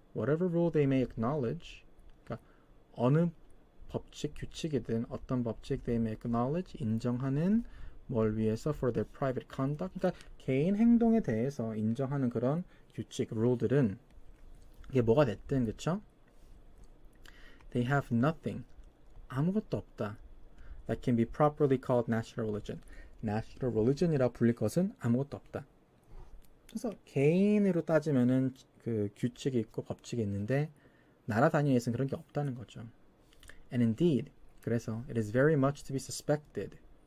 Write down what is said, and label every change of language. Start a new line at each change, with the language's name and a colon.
English: Whatever rule they may acknowledge.
Korean: 그러니까 어느 법칙, 규칙이든 어떤 법칙
English: they may acknowledge.
Korean: 인정하는 뭘 위해서
English: for their private conduct.
Korean: 그러니까 개인 행동에 대해서 인정하는 그런 규칙, rule들은 이게 뭐가 됐든 그쵸?
English: They have nothing.
Korean: 아무것도 없다.
English: That can be properly called national religion.
Korean: national religion이라 불릴 것은 아무것도 없다. 그래서 개인으로 따지면은 그 규칙이 있고 법칙이 있는데 나라 단위에서는 그런 게 없다는 거죠.
English: And indeed,
Korean: 그래서
English: it is very much to be suspected.